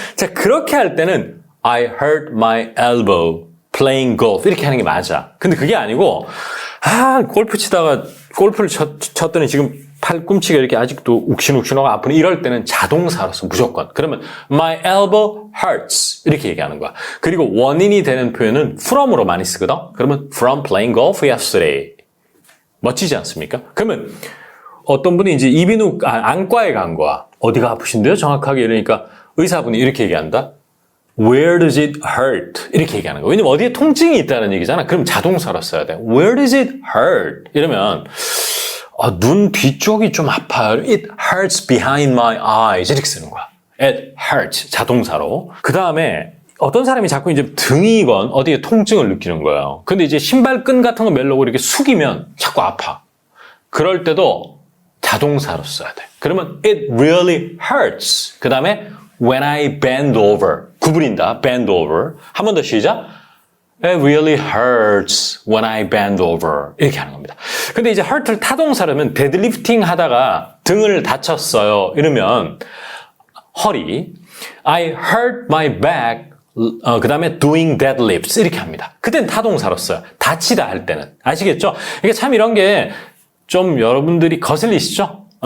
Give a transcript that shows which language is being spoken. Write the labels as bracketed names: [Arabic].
[Korean] 자 그렇게 할 때는 [English] I hurt my elbow playing golf [Korean] 이렇게 하는 게 맞아. 근데 그게 아니고 골프 치다가 골프를 쳤더니 지금 팔꿈치가 이렇게 아직도 욱신욱신하고 아프네 이럴 때는 자동사로서 무조건. 그러면 [English] my elbow hurts [Korean] 이렇게 얘기하는 거야. 그리고 원인이 되는 표현은 from으로 많이 쓰거든. 그러면 [English] from playing golf yesterday. [Korean] 멋지지 않습니까? 그러면 어떤 분이 이제 이비인후 안과에 간 거야. 어디가 아프신데요? 정확하게 이러니까 의사분이 이렇게 얘기한다. [English] Where does it hurt? [Korean] 이렇게 얘기하는 거야. 왜냐면 어디에 통증이 있다는 얘기잖아. 그럼 자동사로 써야 돼. [English] Where does it hurt? [Korean] 이러면 눈 뒤쪽이 좀 아파요. [English] It hurts behind my eyes. [Korean] 이렇게 쓰는 거야. [English] It hurts. [Korean] 자동사로. 그 다음에 어떤 사람이 자꾸 이제 등이건 어디에 통증을 느끼는 거예요. 근데 이제 신발끈 같은 거 매려고 이렇게 숙이면 자꾸 아파. 그럴 때도 자동사로 써야 돼. [English] 그러면 it really hurts. [Korean] 그 다음에 [English] when I bend over. [Korean] 구부린다. [English] bend over. [Korean] 한 번 더 시작. [English] It really hurts when I bend over. [Korean] 이렇게 하는 겁니다. 근데 이제 hurt를 타동사라면 데드리프팅 하다가 등을 다쳤어요. 이러면 허리. [English] I hurt my back. [Korean] 그 다음에 [English] doing deadlifts. [Korean] 이렇게 합니다. 그땐 타동사로 써요. 다치다 할 때는. 아시겠죠? 이게 참 이런 게 좀 여러분들이 거슬리시죠?